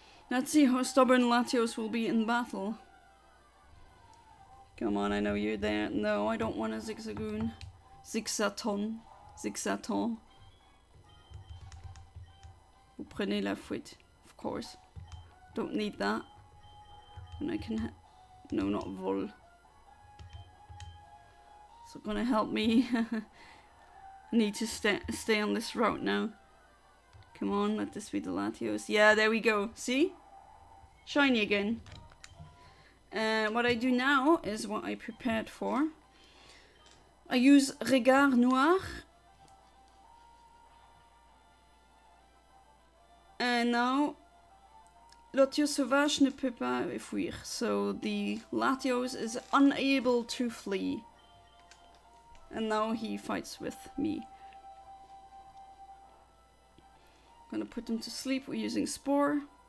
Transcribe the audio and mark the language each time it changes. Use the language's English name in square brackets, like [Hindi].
[English] Let's see how stubborn Latios will be in battle. Come on, I know you're there. No, I don't want a Zigzagoon. Zigzaton. Zigzaton. [French] Vous prenez la fuite, [English] of course. Don't need that. And I can no, not vol. So gonna help me. Need to stay on this route now. Come on, let this be the Latios. Yeah, there we go. See? Shiny again. What I do now is what I prepared for. I use Regard Noir. And now, [French] Latios Sauvage ne peut pas fuir. [English] So the Latios is unable to flee. And now he fights with me. I'm gonna put him to sleep. We're using Spore.